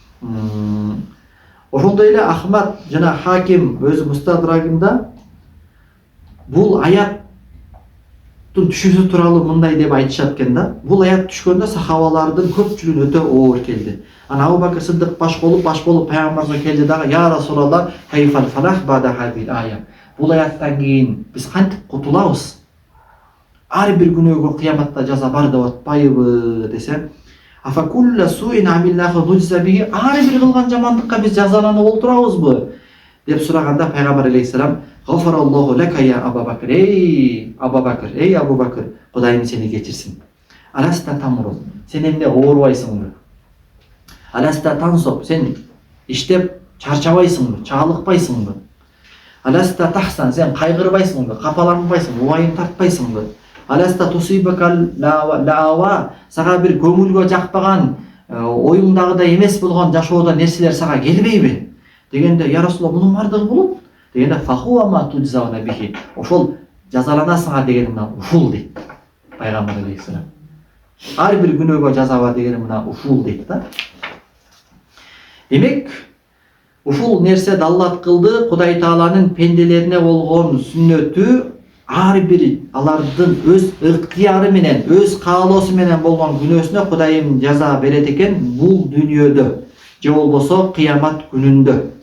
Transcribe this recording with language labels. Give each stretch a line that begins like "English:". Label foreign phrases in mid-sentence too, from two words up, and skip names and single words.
Kyrgyz: Ошондой эле Ахмад жана Хаким өзү Мустадрагында бул аяттын түшүүсү тууралуу мындай деп айтышат экен да. Бул аят түшкөндө сахабалардын көпчүлүгүнө өтө оор келди. Ана Абу Бакыр Сыддык баш болуп пайгамбарга келди дагы:
Arabic: "يا رسول الله كيف الفلاح بعد هذه الآية?"
Kyrgyz: Бул аяттан кийин биз кантип кутулабыз? Ар бир күнөөгө кыяматта жаза бар деп атпайбы десе,
Arabic: أفكل سوء عملناه نجزى به,
Kyrgyz: ар бир кылган жамандыкка биз жазаланып олтурабызбы деп сураганда пайгамбар алейхиссалам:
Arabic: "غفر الله لك يا أبا بكر,
Kyrgyz: ей Абу Бакр, Кудайым сени кечирсин.
Arabic: ألست تمرض,
Kyrgyz: сен эмне оорубайсыңбы?
Arabic: ألست تنصب,
Kyrgyz: сен иштеп чарчабайсыңбы, чаалыкпайсыңбы?
Arabic: ألست تحزن,
Kyrgyz: сен кайгырбайсыңбы, капаланбайсыңбы, убайым тартпайсыңбы?
Arabic: ألست تصيبك اللأواء,
Kyrgyz: сага бир көңүлгө жакпаган, оюңдагыдай эмес болгон жашоодо нерселер сага келбейби?" Дегенде:
Arabic: "يا رسول الله,
Kyrgyz: мунун бардыгы болот." Дегенде:
Arabic: "فهو ما تجزون به",
Kyrgyz: ошол жазаланасыңар дегени мына ушул дейт пайгамбар алейхиссалам. Ар бир күнөөгө жаза бар дегени мына ушул дейт да. Демек, ушул нерсе Аллах кылды, Кудай Тааланын пенделерине болгон сүннөтү ар бир алардын өз ыктыяры менен, өз каалоосу менен болгон күнөөсүнө Кудайым жаза берет экен бул дүйнөдө же болбосо кыямат күнүндө.